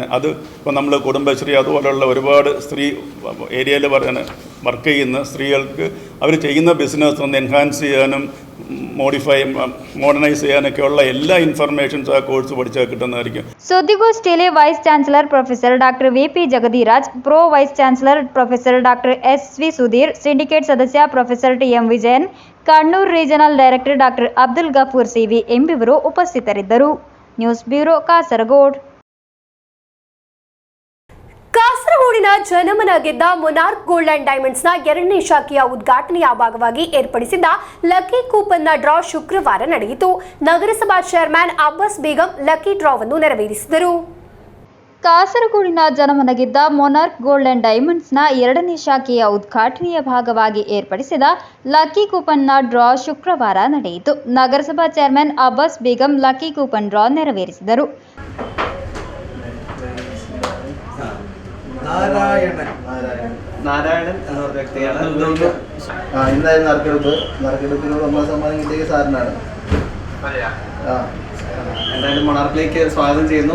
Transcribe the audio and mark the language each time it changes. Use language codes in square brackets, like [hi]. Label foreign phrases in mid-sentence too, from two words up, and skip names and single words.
[ml] അത് ഇപ്പോൾ നമ്മൾ കുടുംബശ്രീ അതുപോലെയുള്ള ഒരുപാട് സ്ത്രീ ഏരിയയിൽ വർക്ക് ചെയ്യുന്ന സ്ത്രീകൾക്ക് അവർ ചെയ്യുന്ന ബിസിനസ് ഒന്ന് എൻഹാൻസ് ചെയ്യാനും മോഡേണൈസ് ചെയ്യാനൊക്കെയുള്ള എല്ലാ ഇൻഫർമേഷൻസ് ആ കോഴ്സ് പഠിച്ചാൽ കിട്ടുന്നതായിരിക്കും. സുദ്ദിഗോഷ്ഠിയിലെ [en] Vice Chancellor Professor Doctor [ml] VP ജഗതിരാജ്, [en] Pro Vice Chancellor Professor Doctor [ml] SV സുധീർ, സിൻഡിക്കേറ്റ് സദസ്യ പ്രൊഫസർ TM ವಿಜಯನ್, ಕಣ್ಣೂർ [en] Regional Director Doctor [ml] ಅಬ್ದುಲ್ ಗಫೂರ್ CV [kn] ಎಂಬಿವರು ಉಪಸ್ಥಿತರಿದ್ದರು. ನ್ಯೂಸ್ ಬ್ಯೂರೋ ಕಾಸರಗೋಡು. ಕಾಸರಗೋಡಿನ ಜನಮನ ಗೆದ್ದ ಮೊನಾರ್ಕ್ ಗೋಲ್ಡ್ ಅಂಡ್ ಡೈಮಂಡ್ಸ್ನ 2ನೇ ಶಾಖೆಯ ಉದ್ಘಾಟನೆಯ ಭಾಗವಾಗಿ ಏರ್ಪಡಿಸಿದ್ದ [en] lucky coupon draw [kn] ಶುಕ್ರವಾರ ನಡೆಯಿತು. ನಗರಸಭಾ ಚೇರ್ಮನ್ ಅಬ್ಬಾಸ್ ಬೇಗಂ [en] lucky draw [kn] ನೆರವೇರಿಸಿದರು. ಕಾಸರಗೋಡಿನ ಜನಮನಗಿದ್ದ ಮೊನಾರ್ಕ್ ಗೋಲ್ಡ್ ಅಂಡ್ ಡೈಮಂಡ್ಸ್ನ 2ನೇ ಶಾಖೆಯ ಉದ್ಘಾಟನೆಯ ಭಾಗವಾಗಿ ಏರ್ಪಡಿಸಿದ [en] lucky coupon draw [kn] ಶುಕ್ರವಾರ ನಡೆಯಿತು. ನಗರಸಭಾ ಚೇರ್ಮನ್ ಅಬ್ಬಾಸ್ ಬೇಗಂ [en] lucky coupon draw [kn] ನೆರವೇರಿಸಿದರು. [ml] നാരായണൻ എന്ന വ്യക്തിയാണ് ഇന്നായിരുന്നു നറുക്കെടുപ്പിന് നമ്മളെ സമ്മാനം കിട്ടിയ സാറിനാണ്. എന്തായാലും മൊണാർക്കിലേക്ക് സ്വാഗതം ചെയ്യുന്നു.